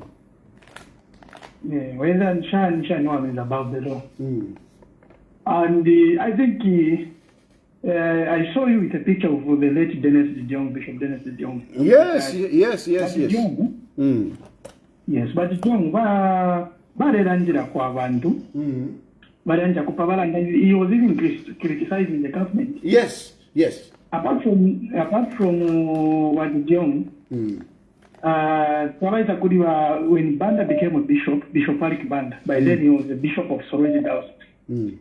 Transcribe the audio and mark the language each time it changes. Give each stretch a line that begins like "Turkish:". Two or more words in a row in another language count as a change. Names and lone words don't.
English: Whether no one is above the law. And I think I saw you with a picture of the late Bishop Dennis Diong. Yes. Yes, but
Bemba: Diong barerangira kwa bantu.
English: He was even criticizing the government. Yes. Apart from what Diong, when Banda became a bishop, Bishop Alick Banda, by then he was the bishop of Sorority Diocese.